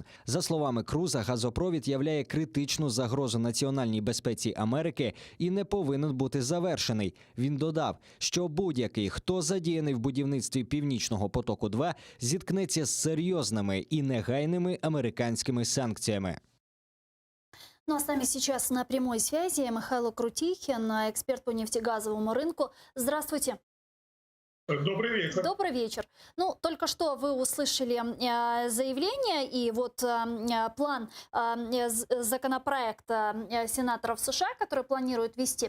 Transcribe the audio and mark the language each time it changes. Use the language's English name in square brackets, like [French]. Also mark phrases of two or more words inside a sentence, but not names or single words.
[Ukrainian] За словами Круза, газопровід являє критичну загрозу національній безпеці Америки і не повинен бути завершений. Він додав, що будь-який, хто задіяний в будівництві «Північного потоку-2», зіткнеться з серйозними і негайними американськими санкціями. [Russian] Ну а с нами сейчас на прямой связи Михайло Крутихин, эксперт по нефтегазовому рынку. Здравствуйте. Добрый вечер. Добрый вечер. Ну, только что вы услышали заявление и вот план законопроекта сенаторов США, который планируют ввести.